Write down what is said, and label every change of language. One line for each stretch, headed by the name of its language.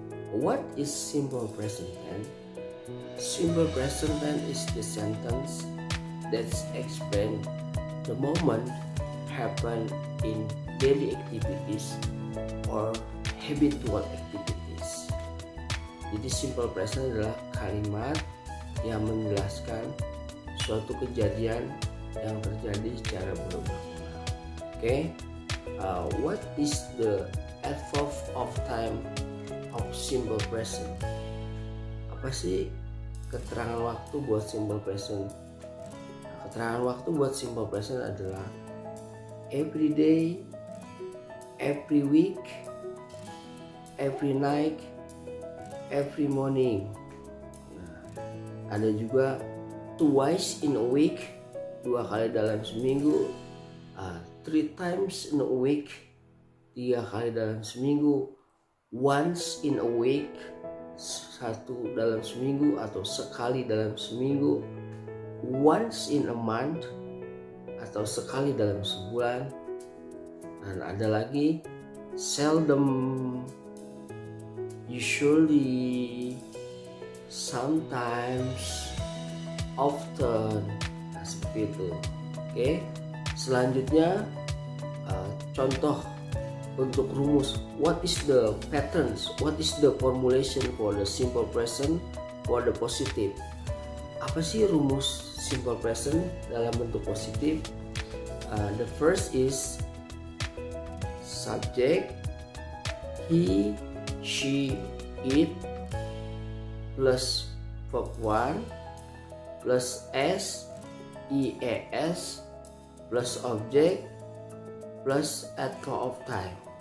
English: What is simple present tense? Simple present tense is the sentence that explains the moment happen in daily activities or habitual activities.
Indonesian: Jadi simple present adalah kalimat yang menjelaskan suatu kejadian yang terjadi secara berulang-ulang.
English: Okay? What is the adverb of time of simple present?
Indonesian: Apa sih keterangan waktu buat simple present? Keterangan waktu buat simple present adalah
English: every day, every week, every night, every morning.
Indonesian: Nah, ada juga
English: twice in a week,
Indonesian: 2 kali dalam seminggu,
English: 3 times in a week,
Indonesian: 3 kali dalam seminggu,
English: once in a week,
Indonesian: 1 dalam seminggu atau sekali dalam seminggu,
English: once in a month
Indonesian: atau sekali dalam sebulan, dan ada lagi
English: seldom, usually, sometimes, often.
Indonesian: Nah, seperti itu. Oke. Selanjutnya contoh untuk rumus.
English: What is the patterns? What is the formulation for the simple present for the positive?
Indonesian: Apa sih rumus simple present dalam bentuk positif?
English: The first is subject, he, she, it, plus verb 1 plus s, ies, plus object, plus adverb of time.